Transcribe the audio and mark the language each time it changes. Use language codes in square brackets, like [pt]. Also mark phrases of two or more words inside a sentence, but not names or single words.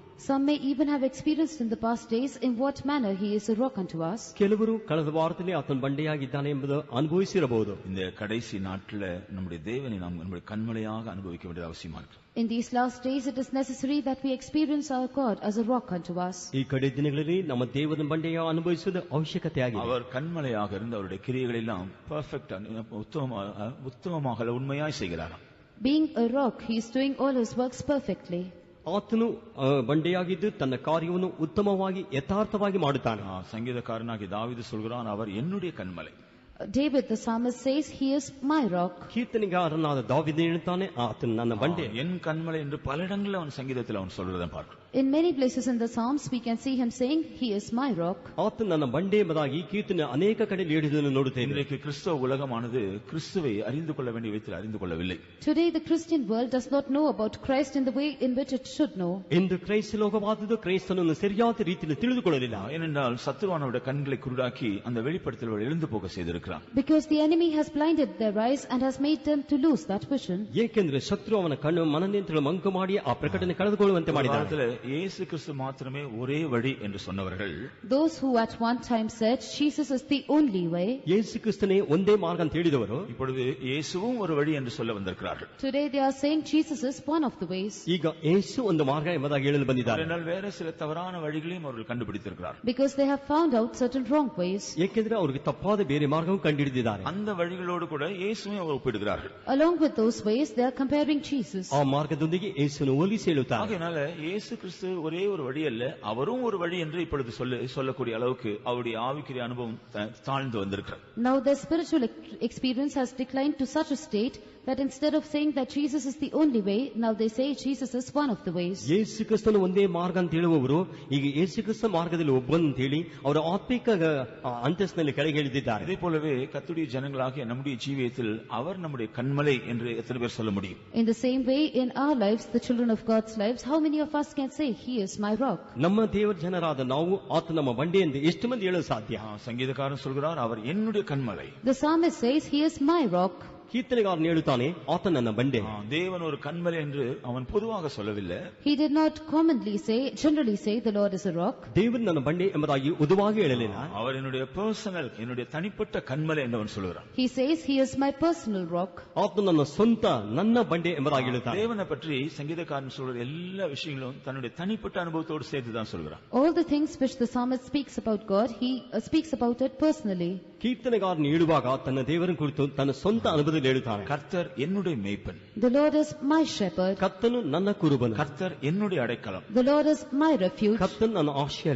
[en] Some may even have experienced in the past days in what manner he is a rock unto us. [kn] ಕೆಲವರು ಕಳೆದ ವಾರದಲ್ಲಿ ಆತನು ಬಂಡೆಯಾಗಿದ್ದಾನೆ ಎಂಬುದು ಅನುಭವಿಸಿರಬಹುದು. [ta] இந்த கடைசி நாட்ல நம்முடைய தேவனை நாம் நம்முடைய கண்மலையாக அனுபவிக்க வேண்டியது அவசியமா இருக்கு. [en] In these last days it is necessary that we experience our God as a rock unto us. [kn] ಈ ಕಡೆ ದಿನಗಳಲ್ಲಿ ನಮ್ಮ ದೇವರ ಬಂಡೆಯ ಅನುಭವಿಸುವುದು ಅವಶ್ಯಕತೆಯಾಗಿದೆ. [ta] அவர் கண்மலையாக இருந்து அவருடைய கிரியைகள் எல்லாம் பெர்ஃபெக்ட் உத்தமமாக உண்மையாய் செய்கிறார். [en] Being a rock, he is doing all his works perfectly. [kn] ಆತನು ಬಂಡೆಯಾಗಿದ್ದು ತನ್ನ ಕಾರ್ಯವನ್ನು ಉತ್ತಮವಾಗಿ ಯಥಾರ್ಥವಾಗಿ ಮಾಡುತ್ತಾನೆ. ಸಂಗೀತಕಾರನಾಗಿ ದಾವೀದು [ta] சொல்கிறான், அவர் என்னுடைய கண்மலை. [en] David the psalmist says he is my rock. [kn] ಕೀರ್ತನೆಗಾರನಾದ ದಾವೀದನು ಹೇಳುತ್ತಾನೆ, ಆತನು ನನ್ನ ಬಂಡೆ, [ta] என் கண்மலை என்று பல இடங்களில் அவன் சங்கீதத்தில் அவன் சொல்றதை பார்க்கிறோம். [en] In many places in the Psalms, we can see him saying, "He is my rock." [kn] ಆತ ನನ್ನ ಬಂಡೆ ಎಂಬುದಾಗಿ ಕೀರ್ತನೆ ಅನೇಕ ಕಡೆ ಹೇಳಿದ್ದನ್ನು ನೋಡುತ್ತೇವೆ. [ta] இன்றைக்கு கிறிஸ்தவ உலகமானது கிறிஸ்துவை அறிந்து கொள்ள வேண்டிய விதத்தில் அறிந்து கொள்ளவில்லை. [en] Today the Christian world does not know about Christ in the way in which it should know. [kn] ಎಂದು ಕ್ರೈಸ್ತ ಲೋಕವಾದದ್ದು ಕ್ರೈಸ್ತನನ್ನು ಸರಿಯಾದ ರೀತಿಯಲ್ಲಿ ತಿಳಿದುಕೊಳ್ಳಲಿಲ್ಲ. [ta] ஏனென்றால் சத்துருவானவருடைய கண்களை குருடாக்கி அந்த வெளிப்படுத்தல் எழுந்து போக செய்திருக்கிறான். [en] Because the enemy has blinded their eyes and has made them to lose that vision. [kn] ಏಕೆಂದರೆ ಶತ್ರು ಅವನ ಕಣ್ಣು ಮನನಿಯಂತ್ರಣ ಮಂಕು ಮಾಡಿ ಆ ಪ್ರಕಟಣೆ ಕಳೆದುಕೊಳ್ಳುವಂತೆ ಮಾಡಿದ್ದಾನೆ. [ta] இயேசு கிறிஸ்து மாத்திரமே ஒரே வழி என்று சொன்னவர்கள், [en] Those who at one time said Jesus is the only way, [kn] ಯೇಸು ಕ್ರಿಸ್ತನೇ ಒಂದೇ ಮಾರ್ಗ ಅಂತ ಹೇಳಿದವರು [ta] இப்பொழுது இயேசுவும் ஒரு வழி என்று சொல்ல வந்திருக்கிறார்கள். [en] today they are saying Jesus is one of the ways. [kn] ಈಗ ಯೇಸು ಒಂದು ಮಾರ್ಗ ಎಂಬುದಾಗಿ ಹೇಳಲು ಬಂದಿದ್ದಾರೆ. [ta] ஆனால் வேற சில தவறான வழிகளையும் அவர்கள் கண்டுபிடித்திருக்கிறார்கள். [en] Because they have found out certain wrong ways. [kn] ಏಕೆಂದರೆ ಅವರಿಗೆ ತಪ್ಪಾದ ಬೇರೆ ಮಾರ್ಗವನ್ನು ಕಂಡುಹಿಡಿದಿದ್ದಾರೆ. [ta] அந்த வழிகளோடு கூட இயேசுவை அவர் ஒப்பிடுகிறார்கள். [en] Along with those ways they are comparing Jesus. [kn] ಆ ಮಾರ್ಗದೊಂದಿಗೆ ಯೇಸುವನ್ನು ಹೋಲಿಸಿ ಹೇಳುತ್ತಾರೆ. [ta] அதனால இயேசு கிறிஸ்து ஒரே ஒரு வழி அல்ல, அவரும் ஒரு வழி என்று இப்பொழுது சொல்லக்கூடிய அளவுக்கு அவருடைய ஆவிக்குரிய அனுபவம் தாழ்ந்து வந்திருக்கிறது. [en] Now their spiritual experience has declined to such a state that instead of saying that Jesus is the only way, now they say Jesus is one of the ways. [kn] ಯೇಸು ಕ್ರಿಸ್ತನು ಒಂದೇ ಮಾರ್ಗ ಅಂತ ಹೇಳುವವರು ಈಗ ಯೇಸು ಕ್ರಿಸ್ತ ಮಾರ್ಗದಲ್ಲಿ ಒಬ್ಬನು ಅಂತ ಹೇಳಿ ಅವರ ಆತ್ಮಿಕ ಅಂತಸ್ತಿನಲ್ಲಿ ಕೆಳಗೆ ಇಳಿದಿದ್ದಾರೆ. [ta] இதே போலவே கர்த்தருடைய ஜனங்களாகிய நம்முடைய ஜீவியத்தில் அவர் நம்முடைய கண்மலை என்று எத்தனை பேர் சொல்ல முடியும்? [en] In the same way in our lives, the children of God's lives, how many of us can say He is my rock? [kn] ನಮ್ಮ ದೇವರ ಜನರಾದ ನಾವು ಆತ ನಮ್ಮ ಬಂಡೆ ಎಂದು ಎಷ್ಟು ಮಂದಿ ಹೇಳಲು ಸಾಧ್ಯ? [ta] சங்கீதக்காரன் சொல்கிறார், அவர் என்னுடைய கண்மலை. [en] The psalmist says He is my rock. [kn] ಕೀರ್ತನೆಗಾರನು ಹೇಳುತ್ತಾನೆ, ಆತ ನನ್ನ ಬಂಡೆ. [ta] தேவன் ஒரு கண்மலை என்று அவன் பொதுவாக சொல்லவில்லை. [en] He did not generally say the Lord is a rock. [kn] ದೇವರು ನನ್ನ ಬಂಡೆ ಎಂಬುದಾಗಿ ಉದವಾಗಿ ಹೇಳಲಿಲ್ಲ. [ta] அவர் என்னுடைய பர்சனல், என்னுடைய தனிப்பட்ட கண்மலை என்று அவன் சொல்கிறான். [en] He says He is my personal rock. [kn] ಆತ ನನ್ನ ಸ್ವಂತ, ನನ್ನ ಬಂಡೆ ಎಂಬುದಾಗಿ ಹೇಳುತ್ತಾನೆ. [ta] தேவனை பற்றி சங்கீதக்காரன் சொல்ற எல்லா விஷயங்களும் தன்னுடைய தனிப்பட்ட அனுபவத்தோடு சேர்த்து தான் சொல்கிறான். [en] All the things which the psalmist speaks about God, he speaks about it personally. [kn] ಕೀರ್ತನೆಗಾರನು ಹೇಳುವಾಗ ತನ್ನ ದೇವರ ಕುರಿತು ತನ್ನ ಸ್ವಂತ ಅನುಭವದಲ್ಲಿ ಹೇಳುತ್ತಾನೆ. [ta] கர்த்தர் என்னுடைய மேய்ப்பன். [en] The Lord is my shepherd. [kn] ಕರ್ತನು ನನ್ನ ಕುರುಬನು. [ta] கர்த்தர் என்னுடைய அடைக்கலம். [en] The Lord is my refuge. [kn] ಕರ್ತನ್ ನನ್ನ ಆಶ್ಚರ್ಯ.